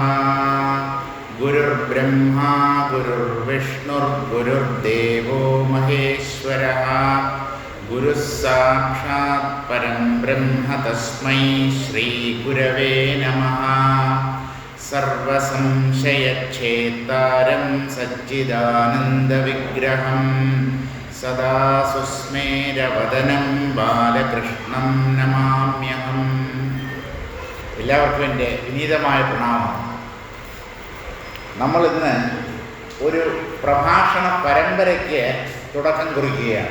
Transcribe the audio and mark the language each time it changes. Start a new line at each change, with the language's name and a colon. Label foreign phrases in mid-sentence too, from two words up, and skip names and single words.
Sanskrit: गुरुर्ब्रह्मा गुरुर्विष्णुर्गुरुर्देवो महेश्वरः। गुरुः साक्षात् परं ब्रह्म तस्मै श्रीगुरवे नमः। सर्वसंशयच्छेत्तारं सच्चिदानन्दविग्रहं सदा സുസ്മേരവദനം ബാലകൃഷ്ണം നമാമ്യഹം.
Malayalam: എല്ലാവർക്കും എൻ്റെ വിനീതമായ പ്രണാമം. നമ്മളിന്ന് ഒരു പ്രഭാഷണ പരമ്പരയ്ക്ക് തുടക്കം കുറിക്കുകയാണ്.